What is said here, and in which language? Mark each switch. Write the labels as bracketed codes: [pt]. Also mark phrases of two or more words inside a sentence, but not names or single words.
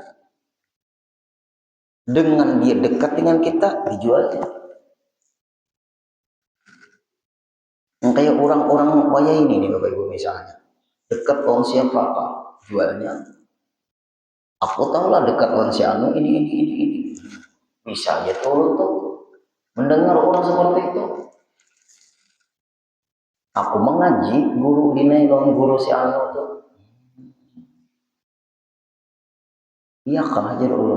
[id] Dengan dia dekat dengan kita, dijualnya. Yang kayak orang-orang kaya ini nih Bapak Ibu misalnya. Dekat orang siapa Pak? Jualnya. Aku tahu lah dekat orang si Anu ini. Bisa aja turun tuh mendengar orang seperti itu. Aku mengaji guru dinai guru si Anu tuh. [bjn] Iya kah aja ulun.